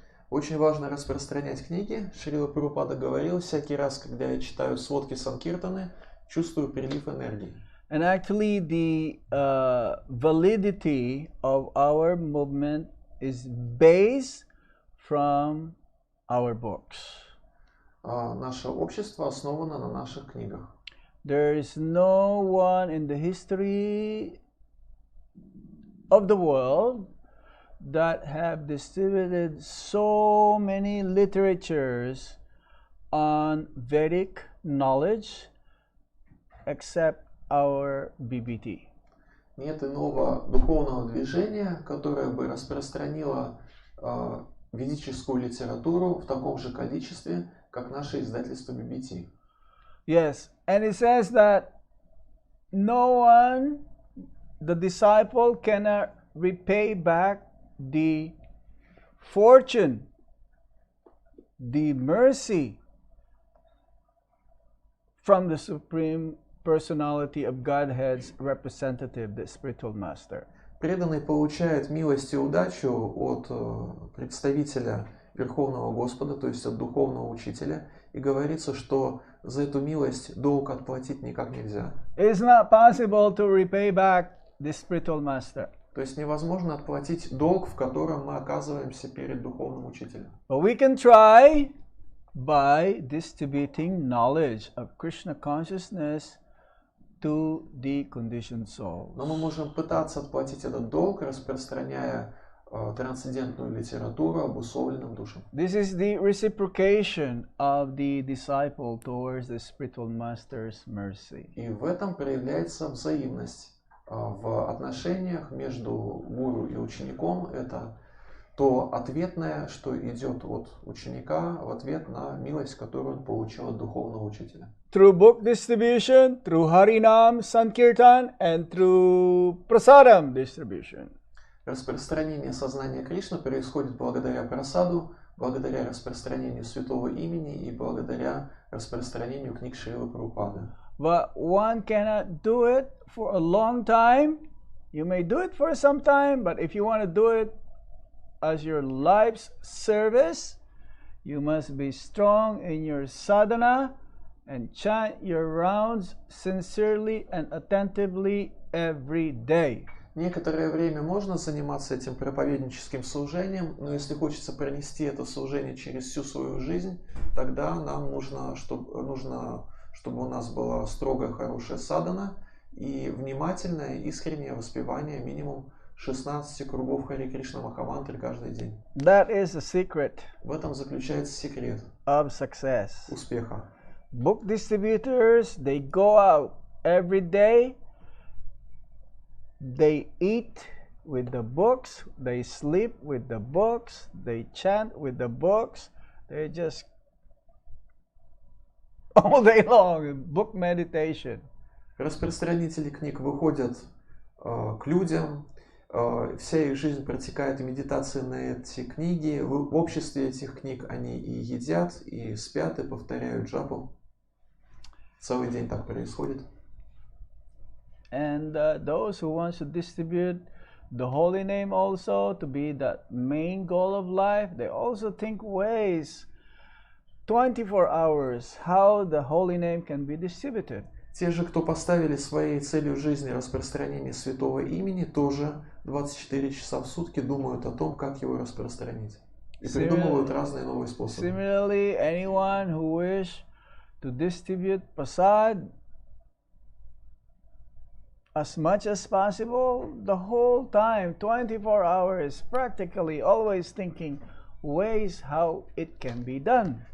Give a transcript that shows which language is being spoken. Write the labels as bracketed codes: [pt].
[ru] Очень важно распространять книги. Шрила Прабхупада говорил, всякий раз, когда я читаю сводки Санкиртаны, чувствую прилив энергии. [en] And actually, the validity of our movement is based from our books. [ru] Наше общество основано на наших книгах. [en] There is no one in the history of the world that have distributed so many literatures on Vedic knowledge except our BBT. [ru] Нет иного духовного движения, которое бы распространило ведическую литературу в таком же количестве, как наше издательство BBT. [en] Yes, and it says that no one, the disciple, cannot repay back the fortune, the mercy from the Supreme Personality of Godhead's representative, the spiritual master. [ru] Преданный получает милость и удачу от представителя Верховного Господа, то есть от духовного учителя, и говорится, что за эту милость долг отплатить никак нельзя. [en] It's not possible to repay back the spiritual master. [ru] То есть невозможно отплатить долг, в котором мы оказываемся перед духовным учителем. [en] But we can try by distributing knowledge of Krishna consciousness to the conditioned souls. [ru] Но мы можем пытаться отплатить этот долг, распространяя трансцендентную литературу обусловленным душам. [en] This is the reciprocation of the disciple towards the spiritual master's mercy. [ru] И в этом проявляется взаимность в отношениях между гуру и учеником. Это то ответное, что идет от ученика в ответ на милость, которую он получил от духовного учителя. [en] Through book distribution, through Harinam Sankirtan, and through Prasadam distribution. [ru] Распространение сознания Кришны происходит благодаря прасаду, благодаря распространению святого имени и благодаря распространению книг Шрилы Прабхупады. [en] But one cannot do it for a long time. You may do it for some time, but if you want to do it as your life's service, you must be strong in your sadhana and chant your rounds sincerely and attentively every day. [ru] Некоторое время можно заниматься этим проповедническим служением, но если хочется пронести это служение через всю свою жизнь, тогда нам нужно, чтобы у нас была строгая, хорошая садхана и внимательное, искреннее воспевание минимум 16 кругов Хари Кришна Махамантры каждый день. [en] That is the secret [ru] В этом заключается секрет [en] of success. [ru] успеха. [en] Book distributors, they go out every day. They eat with the books, they sleep with the books, they chant with the books, they just all day long, book meditation. [ru] Распространители книг выходят к людям, вся их жизнь протекает в медитации на эти книги, в обществе этих книг они и едят, и спят, и повторяют джапу. Целый день так происходит. [en] And those who want to distribute the holy name also to be that main goal of life, they also think ways 24 hours how the holy name can be distributed. [ru] Те же, кто поставили своей целью жизни распространение святого имени, тоже 24 часа в сутки думают о том, как его распространить. И придумывают разные новые способы. [en] Similarly, anyone who wish to distribute prasad as much as possible the whole time, 24 hours, practically always thinking ways how it can be done.